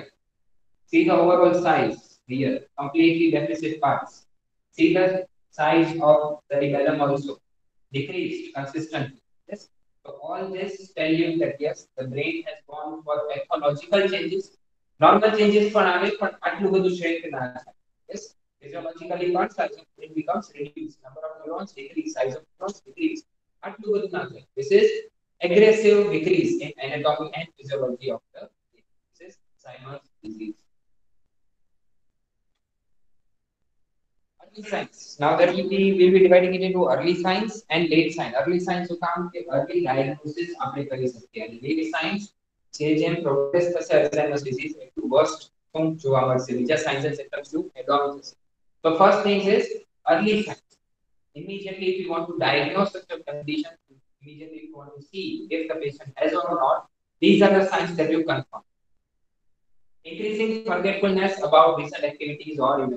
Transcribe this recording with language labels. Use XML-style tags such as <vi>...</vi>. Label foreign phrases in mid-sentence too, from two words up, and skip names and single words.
<en>See the overall size here, completely deficit parts. See the size of the cerebellum also decreased consistently. Yes. So all this tell you that yes, the brain has gone for pathological changes. Normal changes for</en> <gu>આવે પણ આટલું બધું shrink ના થાય. Yes.</gu> <en>Physiologically પણ size of brain becomes reduced. Number of neurons decrease, size of neurons decrease.</en> <gu>આટલું બધું ના થાય.</gu> <en>This is aggressive decrease in anatomy and physiology of the brain. This is Alzheimer's disease. Early signs. Now that we'll be dividing it into early signs and late signs. Early signs</en> <gu>શું કામ કે</gu> <en>early diagnosis</en> <gu>આપણે કરી શકીએ અને</gu> <en>late signs</en> <gu>જે જેમ પ્રોગ્રેસ થશે Alzheimer's disease એટલું worst શું જોવા મળશે બીજા</gu> <en>signs and symptoms</en> <gu>શું advance થશે.</gu> <en>So first thing is early signs. Immediately if you want to diagnose such a condition, immediately if you want to see if the patient has or not, these are the signs that you confirm. Increasing forgetfulness about recent activities or events.</en>